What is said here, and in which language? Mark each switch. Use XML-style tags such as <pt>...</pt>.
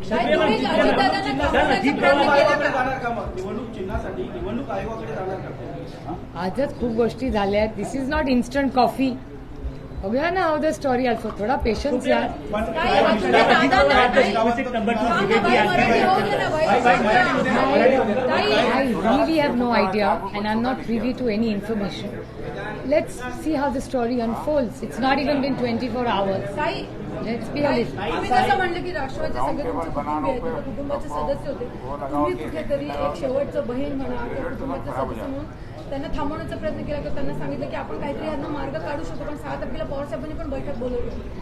<mr>काय तुम्ही अजितदादांना थांबवण्याचा प्रयत्न केला का? निवडणूक चिन्हासाठी निवडणूक आयोगाकडे जाणार का? आजच खूप गोष्टी झाल्या आहेत.</mr> <en>This is not instant coffee.</en> <mr>बघूया ना</mr> <en>How the story also.</en> <mr>थोडा पेशन्स या. काय अजून दादांना ताई मराठी होऊ दे ना</mr> <en>I really have no idea and I'm not privy to any information. Let's see how the story unfolds. It's not even been 24 hours.</en> <mr>ताई</mr> <en>Let's be honest.</en> <mr>तुम्ही जसं म्हणलं की राष्ट्रवादी सगळे तुमचे कुटुंबीय आहेत, तुमच्या कुटुंबाचे सदस्य होते, तुम्ही कुठेतरी एक शेवटचं बहीण म्हणा किंवा कुटुंबाचे सदस्य म्हणून त्यांना थांबवण्याचा प्रयत्न केला किंवा त्यांना सांगितलं की आपण काहीतरी यांना मार्ग काढू शकतो. पण 6 तारखेला पवारसाहेबांनी पण बैठक बोलवली.</mr>